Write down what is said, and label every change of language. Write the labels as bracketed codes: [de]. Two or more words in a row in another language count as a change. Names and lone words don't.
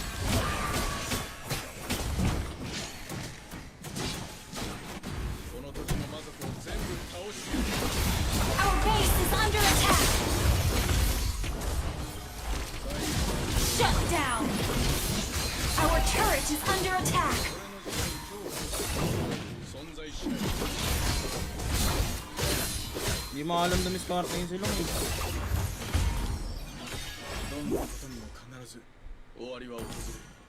[en] Our base is under attack. Shut down. is under attack. [ja] 存在しない。 [tl] Hindi mo alam dumiskarte yung silong eh. [ja] どんなことにも必ず終わりは訪れる。